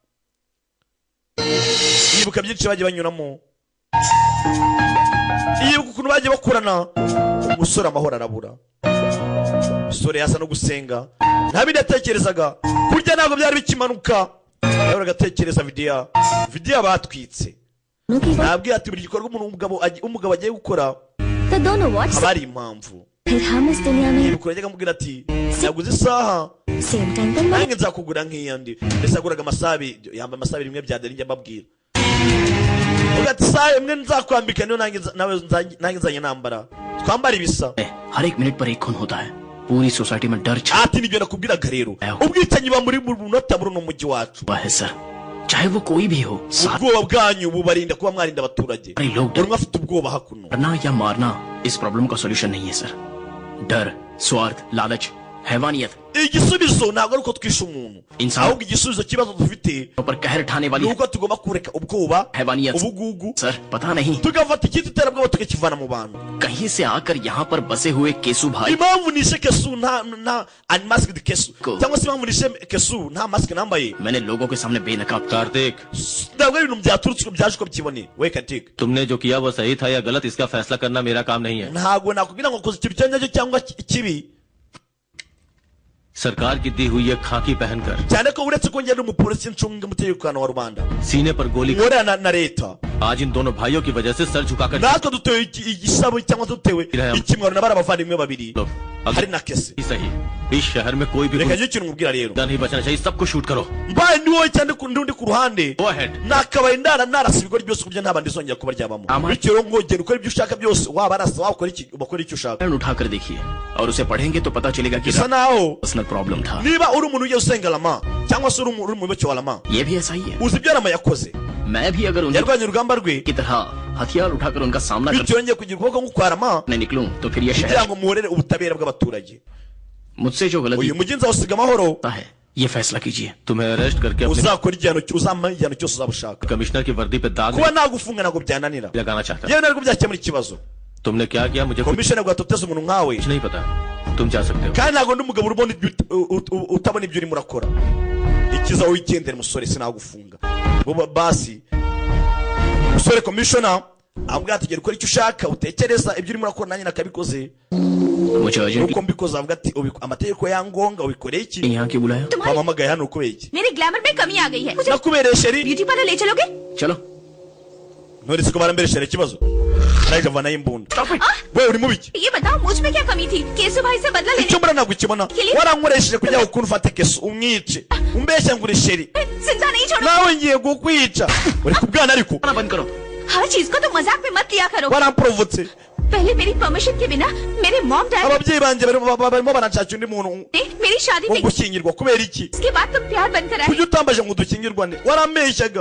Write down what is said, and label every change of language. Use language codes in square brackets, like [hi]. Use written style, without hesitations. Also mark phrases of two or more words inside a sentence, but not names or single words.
[rw] yibuka byinshi bagiye banyuramo yibuka ukuntu bagiye bakurana umusore amahoro arabura umusore yasa no gusenga nta bindi yatekerezaga kurya ntabwo byari bikimanuka yahoraga agatekereza vidiya batwitse nabwiye ati buri gikorwa umugabo agiye gukora [hi] तो दोनों व्हाट्स [rw] haba hari impamvu [hi] फिर हम इस दुनिया में [rw] yibuka yajyaga amubwira ati naguze isaha [en] same time [rw] पर nange nzakugura nk'iyandi mbese yaguraga yambaye amasabi rimwe bya deri njya mbabwira uvuga ati isaha imwe nzakwambika niyo nange nzanye nambara twambara ibisa [hi] हर एक मिनट पर एक खून होता है पूरी सोसाइटी में डर छा [rw] ati nibyo nakubwiraga rero ubwicanyi buba muri munota muri uno mujyi wacu [hi] हुआ है सर चाहे वो कोई भी हो साथ [rw] ubwoba bwanyu bubarinda kuba mwarinda abaturage [hi] अरे लोग [rw] buri umwe afite ubwoba hakuno [hi] डरना या मारना इस प्रॉब्लम का सॉल्यूशन नहीं है सर डर स्वार्थ लालच हैवानियत [rw] igisubizo ntabwo ari uko twishe umuntu ahubwo igisubizo kibazo dufite [hi] पर कहर ठाने वाली [rw] nuko tugomba kureka ubwoba [hi] हैवानियत [rw] ubugugu [hi] सर पता नहीं [rw] tugafata icyitwa iterabwoba tukakivana mu bantu [hi] कहीं से आकर यहाँ पर बसे हुए केसु भाई [rw] impamvu nishe kesu nta unmasked kesu cyangwa se impamvu nishe kesu nta mask nambaye [hi] मैंने लोगों के सामने बेनकाब कार्तिक [rw] ntabwo ari ibintu byaturutse byaje uko byiboneye we Karitike [hi] तुमने जो किया वो सही था या गलत इसका फैसला करना मेरा काम नहीं है [rw] ntabwo nakubwira ngo koze ikintu cyangwa cyangwa kibi [hi] सरकार की दी हुई ये खाकी पहनकर [rw] cyane ko uretse ko ngenda umupolisi ncunga umutekano wa rubanda [hi] सीने पर गोली [rw] nkorana na leta [hi] आज इन दोनों भाइयों की वजह से सर झुकाकर [rw] natwe dutewe igisabo cyangwa dutewe ikimwaro na bari abavandimwe babiri [hi] लो [rw] hari na kese [hi] ही सही इस शहर में कोई भी [rw] reka njye ikintu mubwira rero [hi] नहीं बचना चाहिए सबको शूट करो [rw] mbaye ni wowe cyane undi ku ruhande [en] Go ahead. [rw] nakabaye narasa ibigori byose kuburyo nta bandi izongera kuba ryabamo bityo rero ngogera ukora ibyo ushaka byose waba arasa wakora iki bakora icyo ushaka [hi] उठाकर देखिए और उसे पढ़ेंगे तो पता चलेगा कि [rw] bisa naho [en] personal problem [hi] था [rw] niba uri umuntu ugiye usenga lama cyangwa se uri umuyoboke wa lama [hi] ये भी ऐसा ही है [rw] uzi ibyo lama yakoze [hi] मैं भी अगर उनकी [rw] yarwanye urugamba rwe [hi] तरह हथियार उठाकर उनका सामना [rw] bityo yongeye kugira ukuboko nk'ukwa lama [hi] करने निकलूं तो फिर ये [rw] kugira [hi] शहर [rw] ngo muhorere ubutabera bw'abaturage [hi] मुझसे जो गलती [rw] uyu mujyi nzawusiga amahoro [hi] होता है ये फैसला कीजिए तुम्हें अरेस्ट करके अपने [rw] uzakora uzampa igihano cyose uzaba ushaka [hi] कमिश्नर की वर्दी पे दाग [rw] kuba nagufunga ntabwo byananira [hi] नहीं लगाना चाहता [rw] yewe ntabwo byakemura ikibazo [hi] तुमने क्या किया मुझे कुछ [rw] komishoni ntabwo yatoteza umuntu nkawe [hi] नहीं पता तुम जा सकते हो [rw] kandi ntabwo ndi umugabo ubona utabona ibyo urimo urakora ikiza wigendera musore sinagufunga ngo basi musore komishona avuga ati gera ukora icyo ushaka utekereza ibyo urimo urakora nanjye nakabikoze [hi] मुझे अर्जेंट [rw] nuko mbikoze avuga ati amategeko yangonga ubikoreye iki [hi] यहाँ क्यों बुलाया [rw] wamamagaye hano ukubeye iki [hi] मेरे ग्लैमर में कमी आ गई है मुझे [rw] nakubereye sheri [en] beauty parlour [hi] ले चलोगे चलो [rw] nturetse ko barambere ikibazo ariko avanayo imbunda we uri mubi [hi] ये बताओ मुझ में क्या कमी थी केसु भाई से बदला लेने [rw] icyo mbona ntabwo ukibona warankoresheje kugira ngo ukuntu ufate kesu umwice umbeshya ngo uri sheri [hi] जिंदा नहीं छोड़ो [rw] nawe ngiye kukwica uri kubwana ariko [hi] बंद करो हर चीज को तो मजाक में मत लिया करो [rw] waramporovotse [hi] पहले मेरी परमिशन के बिना मेरे [en] mom dad [rw] ababyeyi banjye barimo baranshakira undi muntu [hi] ने मेरी शादी wo में [rw] gushyingirwa kubera iki [hi] इसके बाद तुम प्यार बनकर आए [rw] kuki utambaje ngo dukingirwane warambeshyaga